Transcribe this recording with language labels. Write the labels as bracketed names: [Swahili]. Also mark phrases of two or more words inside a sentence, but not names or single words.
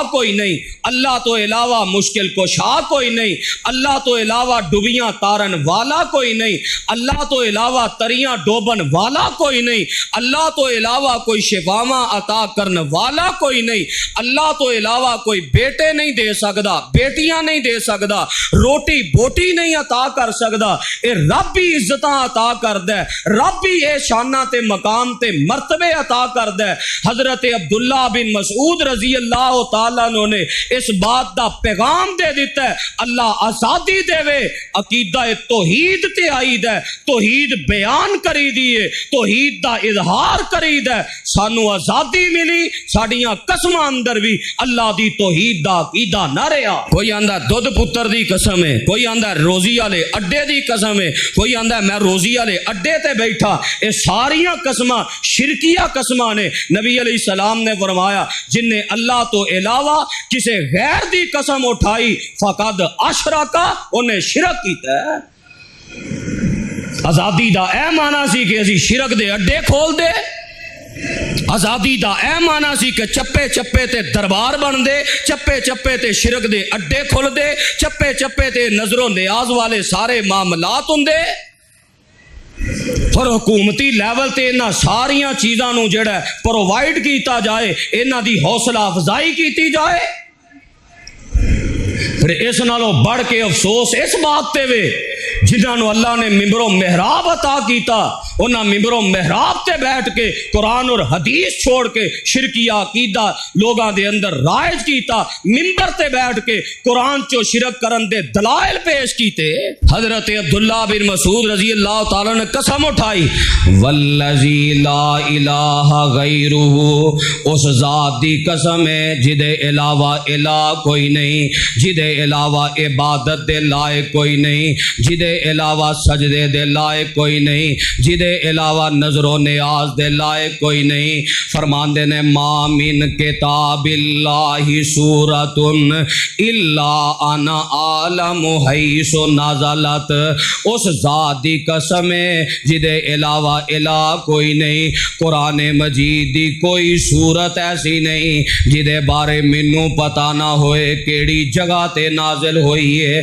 [Punjabi] کوئی نہیں، اللہ تو علاوہ مشکل کشا کوئی نہیں، اللہ تو علاوہ ڈبیاں تارن والا کوئی نہیں، اللہ تو علاوہ تریاں ڈوبن والا کوئی نہیں، اللہ تو علاوہ کوئی شفاواں عطا کرن والا کوئی نہیں، اللہ تو علاوہ کوئی بیٹے نہیں دے سکدا، بیٹیاں نہیں دے سکدا، روٹی بوٹی نہیں عطا کر سکدا، اے رب ہی عزتاں عطا کردے، رب ہی اے شاناں تے مقام تے مرتبے عطا کردے۔ حضرت عبداللہ بن مسعود [Arabic] رضی اللہ تعالیٰ عنہ [Punjabi] نے اس بات دا پیغام دے دیتا ہے، اللہ آزادی دے وے، عقیدہ توحید تے آئی دے، توحید بیان کری دیئے، توحید دا اظہار کری دے۔ سانو آزادی ملی، ساڑیاں قسمہ اندر بھی اللہ دی توحید دا عقیدہ نہ رہا۔ کوئی آندہ دودھ پتر دی قسم ہے، کوئی آندہ روزی والے اڈے دی قسم ہے، کوئی آندہ میں روزی والے اڈے تے بیٹھا، اے ساریاں قسمہ شرکیہ قسمہ نے۔ نبی [Arabic] علیہ السلام [Punjabi] نے فرمایا جن نے اللہ تو علاوہ کسے غیر دی قسم اٹھائی [Arabic] فقد اشرکا، [Punjabi] انہیں شرک کیتا ہے۔ آزادی دا اے معنی سی کہ اسی شرک دے اڈے کھول دے، آزادی دا اے معنی سی کہ چپے چپے تے دربار بن دے، چپے چپے تے شرک دے اڈے کھول دے، چپے چپے تے نظر و نیاز والے سارے معاملات ہوں دے۔ اور حکومتی لیول تے انہاں ساریاں چیزاں نو جڑا پرووائڈ کیتا جائے، انہاں دی حوصلہ افزائی کیتی جائے۔ پھر اس نالوں بڑھ کے افسوس اس بات تے وے جنہاں نو اللہ نے ممبر و محراب عطا کیتا، انہاں ممبر و محراب تے بیٹھ کے قرآن اور حدیث چھوڑ کے شرکیہ عقیدہ لوگاں دے اندر رائج کیتا، ممبر تے بیٹھ کے قرآن چو شرک کرن دے دلائل پیش کیتے۔ حضرت عبداللہ بن مسعود [Arabic] رضی اللہ تعالیٰ [Punjabi] نے قسم اٹھائی [Arabic] والذی لا الہ غیرہ، [Punjabi] اس ذات دی قسم ہے جدے علاوہ الہ کوئی نہیں، جدے علاوہ عبادت دے لائق کوئی نہیں، جدے جدے علاوہ سجدے دے لائق کوئی نہیں، جدے علاوہ نظر و نیاز دے لائق کوئی نہیں۔ فرماندے نے [Arabic] ما من کتاب اللہ سورۃ الا انا عالم حیث نازلت، [Punjabi] اس ذات دی قسم ہے جدے علاوہ الہ کوئی نہیں، قرآن مجید دی کوئی صورت ایسی نہیں جدے بارے مینوں پتہ نہ ہوئے کیڑی جگہ تے نازل ہوئی ہے۔